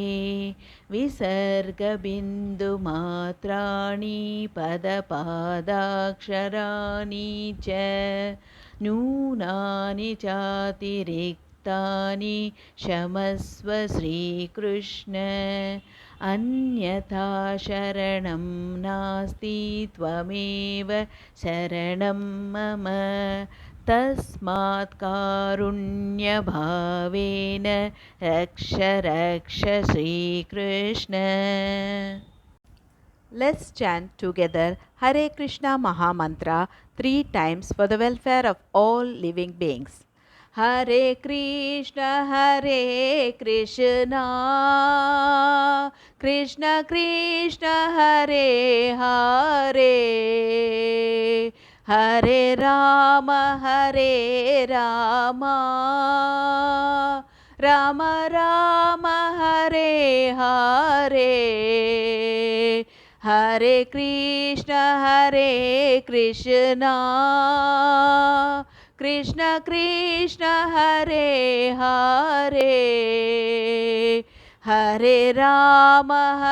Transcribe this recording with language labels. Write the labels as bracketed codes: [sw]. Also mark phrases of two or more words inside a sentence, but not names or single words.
[sa] विसर्गबिन्दु मात्राणि पदपादाक्षराणि च न्यूनानि चातिरिक्तानि क्षमस्व श्रीकृष्ण अन्यथा शरणं नास्ति त्वमेव शरणं मम तस्मात् कारुण्यभावेन रक्ष रक्ष श्रीकृष्ण. [en] Let's chant together Hare Krishna Mahamantra 3 times for the welfare of all living beings. [sa] हरे कृष्ण कृष्ण कृष्ण हरे हरे हरे राम राम राम हरे हरे हरे कृष्ण कृष्ण कृष्ण हरे हरे हरे राम